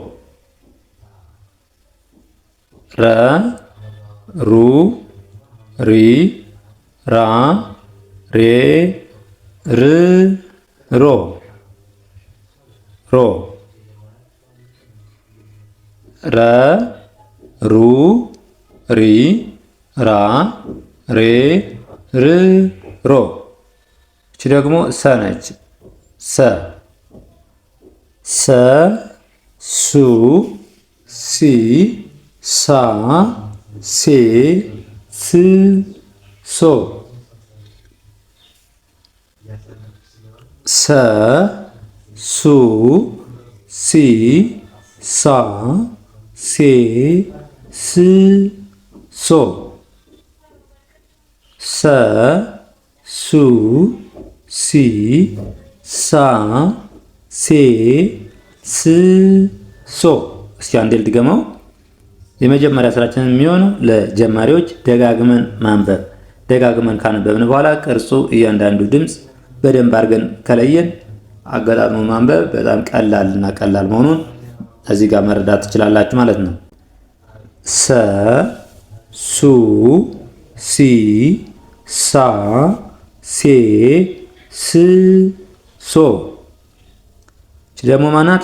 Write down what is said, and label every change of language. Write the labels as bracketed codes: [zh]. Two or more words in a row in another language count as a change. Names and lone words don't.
[am] ረ ሩ ሪ ራ ሬ ር ሮ ሮ ረ ሩ ሪ ራ ሬ ር ሮ። እቺ ደግሞ ሰ ነች። ሰ ሰ ሱ ሲ ሳ ሴ ስ ሶ ሰ ሱ ሲ ሳ ሴ ስ ሶ ሰ ሱ ሲ ሳ ሴ ስ ሶ። እስኪ አንዴ ልድገመው። የመጀመሪያ ስራችን የሚሆነው ለጀማሪዎች ደጋግመን ማንበብ። ደጋግመን ካነበብን በኋላ ቅርጹ እያንዳንዱ ድምፅ በደንብ አድርገን ከለየን አገጣጥሞ ማንበብ በጣም ቀላል መሆኑን እዚህ ጋር መረዳት ትችላላችሁ ማለት ነው። ሰ ሱ ሲ ሳ ሴ ስ ሶ። እቺ ደግሞ ማናት?